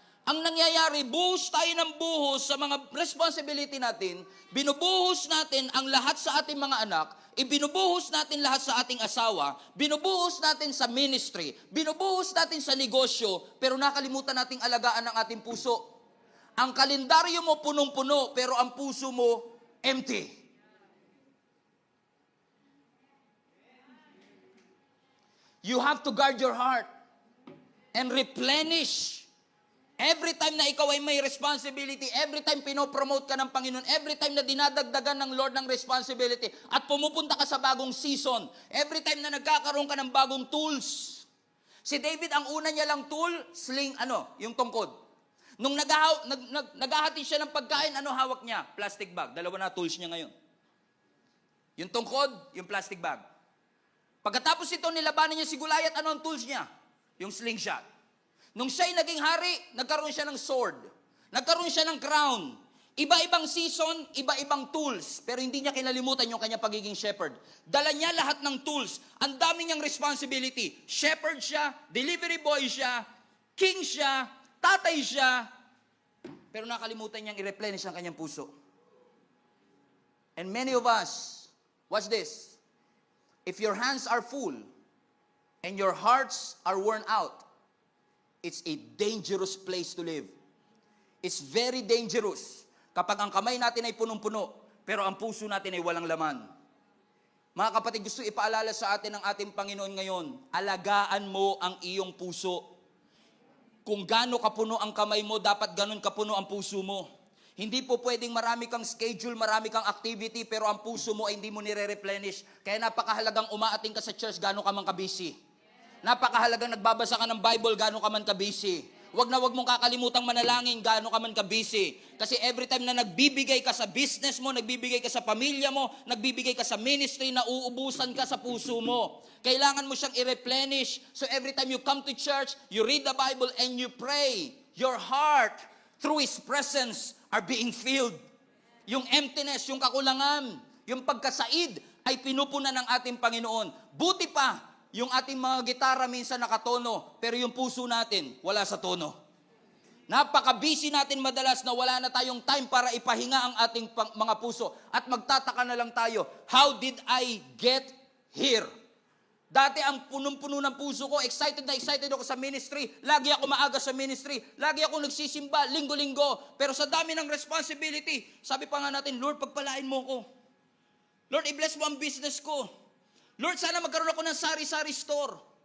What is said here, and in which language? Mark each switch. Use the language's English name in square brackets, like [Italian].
[Filipino] Ang nangyayari, buhos tayo ng buhos sa mga responsibility natin, binubuhos natin ang lahat sa ating mga anak, ibinubuhos natin lahat sa ating asawa, binubuhos natin sa ministry, binubuhos natin sa negosyo, pero nakalimutan nating alagaan ang ating puso. Ang kalendaryo mo punong-puno, pero ang puso mo empty. [English] You have to guard your heart and replenish. [Filipino] Every time na ikaw ay may responsibility, every time pinopromote ka ng Panginoon, every time na dinadagdagan ng Lord ng responsibility, at pumupunta ka sa bagong season, every time na nagkakaroon ka ng bagong tools. Si David, ang una niya lang tool, sling, yung tungkod. Nung naghahati siya ng pagkain, hawak niya? Plastic bag. Dalawa na tools niya ngayon. Yung tungkod, yung plastic bag. Pagkatapos ito, nilabanan niya si Goliath, ano ang tools niya? Yung slingshot. Nung siya'y naging hari, nagkaroon siya ng sword. Nagkaroon siya ng crown. Iba-ibang season, iba-ibang tools. Pero hindi niya kinalimutan yung kanyang pagiging shepherd. Dala niya lahat ng tools. Ang dami niyang responsibility. Shepherd siya, delivery boy siya, king siya, tatay siya. Pero nakalimutan niyang i-replenish ang kanyang puso. [English] And many of us, watch this. If your hands are full and your hearts are worn out, it's a dangerous place to live. It's very dangerous [Filipino] kapag ang kamay natin ay punong-puno, pero ang puso natin ay walang laman. Mga kapatid, gusto ipaalala sa atin ng ating Panginoon ngayon, alagaan mo ang iyong puso. Kung gaano kapuno ang kamay mo, dapat ganun kapuno ang puso mo. Hindi po pwedeng marami kang schedule, marami kang activity, pero ang puso mo ay hindi mo nire-replenish. Kaya napakahalagang umaating ka sa church, gaano ka man ka-busy. Napakahalagang nagbabasa ka ng Bible, gaano ka man ka-busy. Wag na wag mong kakalimutang manalangin, gaano ka man ka-busy. Kasi every time na nagbibigay ka sa business mo, nagbibigay ka sa pamilya mo, nagbibigay ka sa ministry, nauubusan ka sa puso mo. Kailangan mo siyang i-replenish. [English] So every time you come to church, you read the Bible and you pray, your heart, through His presence, are being filled. [Filipino] Yung emptiness, yung kakulangan, yung pagkasaid, ay pinupunan ng ating Panginoon. Buti pa, yung ating mga gitara minsan nakatono, pero yung puso natin, wala sa tono. Napaka-busy natin madalas na wala na tayong time para ipahinga ang ating mga puso. At magtataka na lang tayo, [English] how did I get here? [Filipino] Dati ang punong-puno ng puso ko, excited na excited ako sa ministry. Lagi ako maaga sa ministry. Lagi ako nagsisimba, linggo-linggo. Pero sa dami ng responsibility, sabi pa nga natin, Lord, pagpalain mo ko. Lord, i-bless mo ang business ko. Lord, sana magkaroon ako ng sari-sari store.